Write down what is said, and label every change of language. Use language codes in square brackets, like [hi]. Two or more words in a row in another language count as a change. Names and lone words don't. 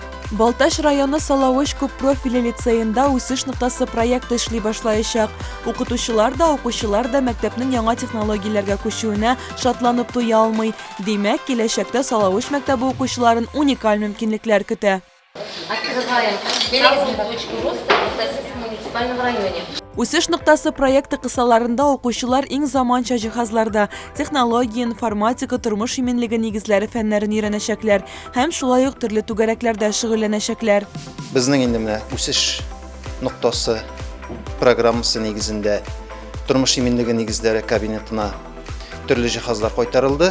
[tt] Балташ районы Салавыч күп профильле лицейында үсеш ноктасы проекты эшли башлаячак. Укытучылар да, укучылар да мәктәпнең яңа технологияләргә күчүенә шатланып туя алмый. Димәк, киләчәктә Салавыч мәктәбе укучыларын уникаль мөмкинлекләр көтә. [ru] Открываем новую точку роста в Тасельском муниципальном районе. [tt] Үсеш ноктасы проекты кысаларында укучылар иң заманча җиһазларда технология, информатика, тормыш иминлеге нигезләре фәннәрен өйрәнәчәкләр һәм шулай ук төрле түгәрәкләрдә шөгыльләнәчәкләр. Безнең инде менә үсеш ноктасы программасы нигезендә тормыш иминлеге нигезләре кабинетына төрле җиһазлар кайтарылды.